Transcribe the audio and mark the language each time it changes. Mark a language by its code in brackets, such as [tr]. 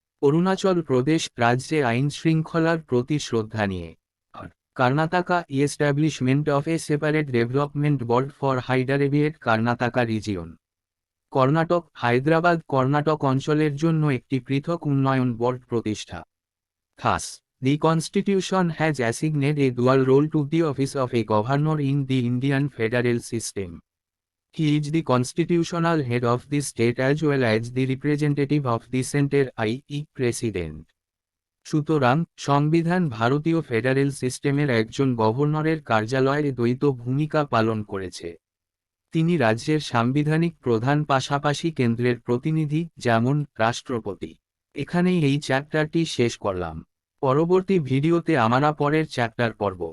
[bn] অরুণাচল প্রদেশ রাজ্যে আইন শৃঙ্খলার প্রতি শ্রদ্ধা নিয়ে। [en] Karnataka establishment of a separate development board for Hyderabad Karnataka region. [bn] Karnataka Hyderabad Karnataka অঞ্চলের জন্য একটি পৃথক উন্নয়ন বোর্ড প্রতিষ্ঠা। [en] খাস The Constitution has assigned a dual role to the office of a governor in the Indian federal system. He is the constitutional head of the state as well as the representative of the center, i.e. President. [bn] সুতরাং সংবিধান ভারতীয় federal সিস্টেমের একজন গভর্নরের কার্যালয়ের দ্বৈত ভূমিকা পালন করেছে। তিনি রাজ্যের সাংবিধানিক প্রধান পাশাপাশি কেন্দ্রের প্রতিনিধি যেমন রাষ্ট্রপতি। এখানেই এই চ্যাপ্টারটি শেষ করলাম। পরবর্তী ভিডিওতে আমরা পরের চ্যাপ্টার পড়ব।